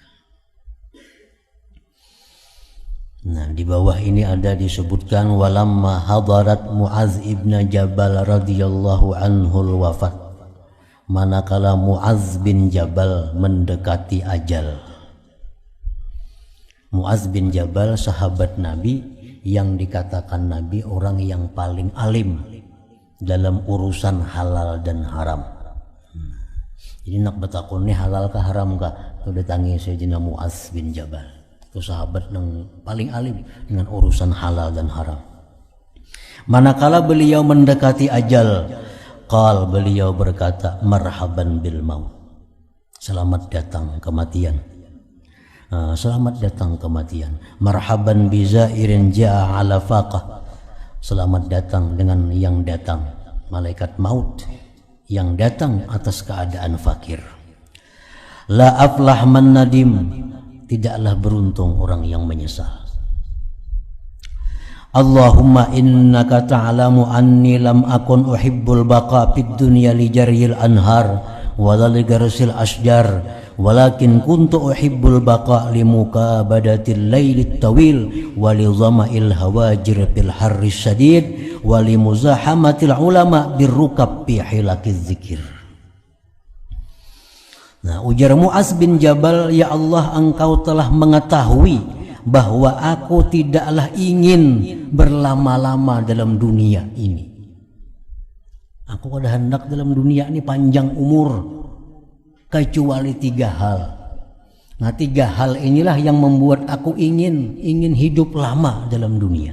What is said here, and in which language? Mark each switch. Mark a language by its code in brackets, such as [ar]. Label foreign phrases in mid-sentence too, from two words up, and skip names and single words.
[bjn] Nah, di bawah ini ada disebutkan [ar] ولما حضرت معاذ بن جبل رضي الله عنه الوفاة, [bjn] manakala Mu'adz bin Jabal mendekati ajal. Mu'adz bin Jabal sahabat Nabi yang dikatakan Nabi orang yang paling alim dalam urusan halal dan haram. Jadi nak betakun ni halal ke haram kah? Itu ditangi Sayyidina Mu'adz bin Jabal. Itu sahabat yang paling alim dengan urusan halal dan haram. Manakala beliau mendekati ajal, beliau berkata, [ar] مرحبا بالموت. [bjn] Selamat datang kematian. Selamat datang kematian. [ar] مرحبا بزائر جاء على فاقة. [bjn] Selamat datang dengan yang datang, malaikat maut yang datang atas keadaan fakir. [ar] لا أفلح من ندم, [bjn] tidaklah beruntung orang yang menyesal. [ar] اللهم إنك تعلم أني لم أكن أحب البقاء في الدنيا لجري الأنهار ولغرس الأشجار ولكن كنت أحب البقاء لمكابدة الليل الطويل ولظمأ الهواجر في الحر الشديد ولمزاحمة العلماء بالركب في حلق الذكر. [bjn] Nah, ujar Mu'adz bin Jabal, ya Allah, engkau telah mengetahui bahwa aku tidaklah ingin berlama-lama dalam dunia ini. Aku ada hendak dalam dunia ini panjang umur, kecuali 3 hal. Nah, 3 hal inilah yang membuat aku ingin hidup lama dalam dunia.